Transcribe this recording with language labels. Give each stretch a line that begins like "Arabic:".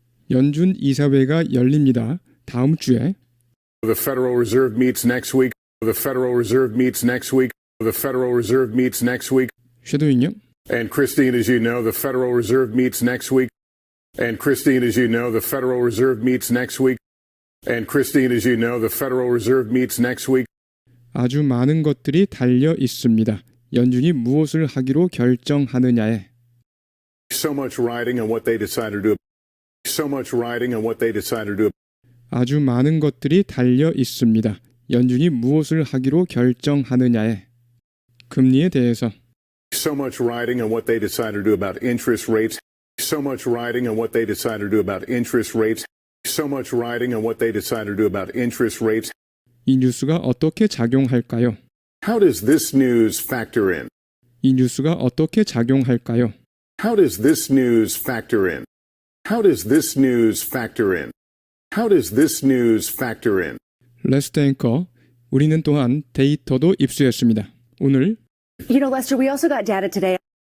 Korean: 연준 이사회가 열립니다. 다음 주에
English: the Federal Reserve meets next week. The Federal Reserve meets next week. The Federal Reserve meets next week.
Korean: 쉐도잉요.
English: And Christine, as you know, the Federal Reserve meets next week. And Christine, as you know, the Federal Reserve meets next week. And Christine, as you know, the Federal Reserve meets next week.
Korean: 아주 많은 것들이 달려 있습니다. 연준이 무엇을 하기로 결정하느냐에
English: So much riding on what they decide to do. So much riding on what they decide to do.
Korean: 아주 많은 것들이 달려 있습니다. 연준이 무엇을 하기로 결정하느냐에 금리에 대해서
English: So much riding on what they decide to do about interest rates. So much riding on what they decide to do about interest rates. So much riding on what they decide to do about interest rates.
Korean: 이 뉴스가 어떻게 작용할까요?
English: How does this news factor in?
Korean: 이 뉴스가 어떻게 작용할까요?
English: How does this news factor in? How does this news factor in? How does this news factor in?
Korean: 레스트 앵커, 우리는 또한 데이터도 입수했습니다. 오늘
English: You know, Lester, we also got data today.